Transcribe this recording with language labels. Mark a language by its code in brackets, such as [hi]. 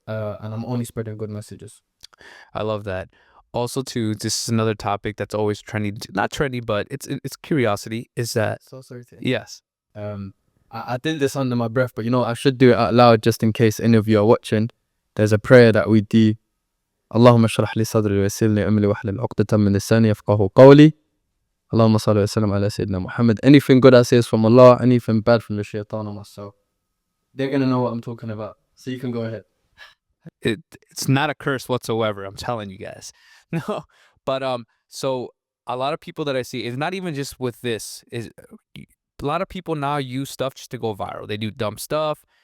[en] And I'm only spreading good messages. I love that. Also, too, this is another topic that's always trendy. Not trendy, but it's curiosity. Is that So sorry to yes? I did this under my breath, but I should do it out loud just in case any of you are watching. There's a prayer that we do. [ar] اللهم اشرح لي صدري ويسر لي أمري واحلل عقدة من لساني يفقهوا قولي. اللهم صل وسلم على سيدنا Muhammad. [en] Anything good I say is from Allah, anything bad from the shaitan or myself. They're gonna know what I'm talking about. So you can go ahead. It's not a curse whatsoever. I'm telling you guys. No, but so a lot of people that I see is not even just with this. Is a lot of people now use stuff just to go viral. They do dumb stuff.